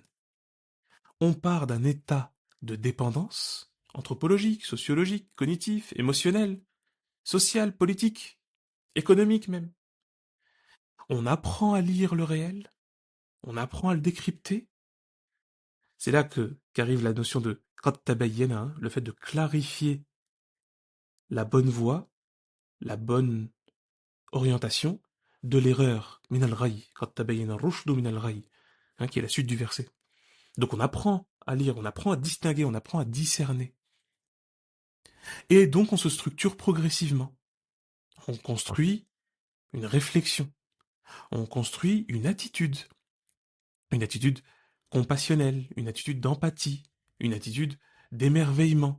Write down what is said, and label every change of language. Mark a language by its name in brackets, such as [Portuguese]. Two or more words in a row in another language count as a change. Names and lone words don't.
[French] On part d'un état de dépendance anthropologique, sociologique, cognitif, émotionnel, social, politique, économique même. On apprend à lire le réel, on apprend à le décrypter. C'est là qu'arrive la notion de [Arabic] قد تبين, [French] hein, le fait de clarifier la bonne voie, la bonne orientation de l'erreur, [Arabic] من الغي، قد تبين الرشد من الغي, [French] hein, qui est la suite du verset. Donc on apprend à lire, on apprend à distinguer, on apprend à discerner. Et donc on se structure progressivement. On construit une réflexion, on construit une attitude compassionnelle, une attitude d'empathie, une attitude d'émerveillement.